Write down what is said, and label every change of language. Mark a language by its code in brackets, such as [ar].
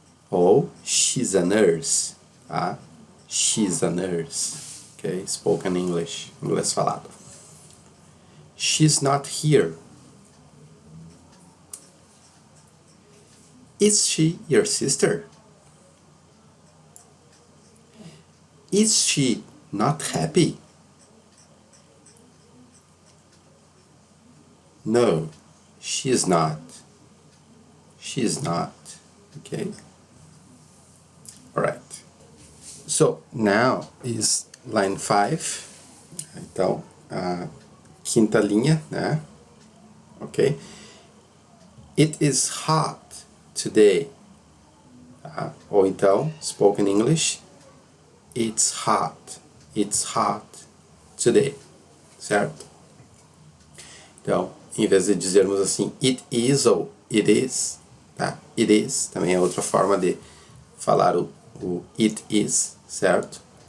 [en] Ou she's a nurse. Tá? She's a nurse. ok? [pt] Spoken English, inglês falado. [en] She's not here. Is she your sister? Is she not happy? No, she is not. She is not. Okay? Alright. So, now is line 5. [pt] Então, a quinta linha, né? [en] Ok? It is hot today. Tá? [pt] Ou então, spoken English, [en] it's hot. It's hot today. Certo? [pt] Então, em vez de dizermos assim, it is ou it is, tá? It is também é outra forma de falar o it is, certo?